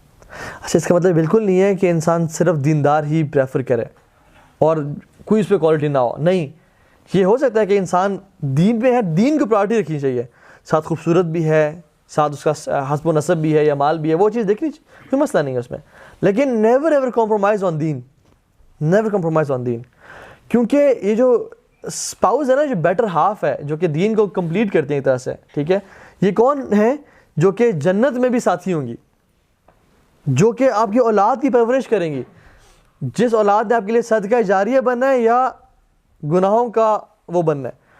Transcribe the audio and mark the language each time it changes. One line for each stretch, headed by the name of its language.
Urdu: اچھا, اس کا مطلب بالکل نہیں ہے کہ انسان صرف دیندار ہی پریفر کرے اور کوئی اس پہ کوالٹی نہ ہو. نہیں, یہ ہو سکتا ہے کہ انسان دین پہ ہے, دین کو پرائرٹی رکھنی چاہیے, ساتھ خوبصورت بھی ہے, ساتھ اس کا حسب و نسب بھی ہے یا مال بھی ہے, وہ چیز دیکھنی چاہیے, کوئی مسئلہ نہیں ہے اس میں.
English: لیکن never ever compromise on دین, never compromise on دین.
Urdu: کیونکہ یہ جو اسپاؤز ہے نا, جو بیٹر ہاف ہے, جو کہ دین کو کمپلیٹ کرتے ہیں ایک طرح سے, ٹھیک ہے, یہ کون ہیں؟ جو کہ جنت میں بھی ساتھی ہوں گی, جو کہ آپ کی اولاد کی پرورش کریں گی. جس اولاد نے آپ کے لیے صدقہ جاریہ بننا ہے یا گناہوں کا وہ بننا ہے.